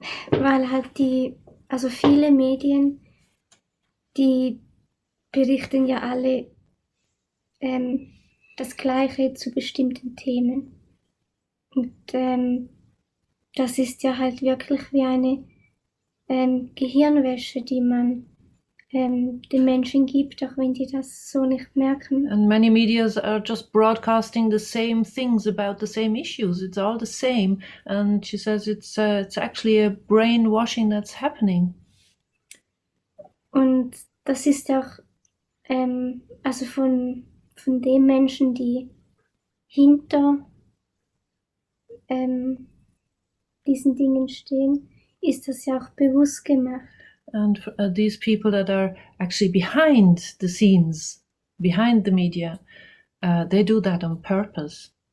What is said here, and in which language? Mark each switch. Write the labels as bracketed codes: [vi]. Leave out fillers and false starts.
[de] Weil halt also viele Medien, die berichten ja alle das Gleiche zu bestimmten Themen. Und das ist ja halt wirklich wie eine Gehirnwäsche, die man den Menschen gibt, auch wenn die das so nicht merken. [en] And many medias are just broadcasting the same things about the same issues. It's all the same. And she says it's actually a brainwashing that's happening. [de] Und das ist auch also von den Menschen, die hinter diesen Dingen stehen, ist das ja auch bewusst gemacht. [en] And these people that are actually behind the scenes, behind the media, they do that on purpose.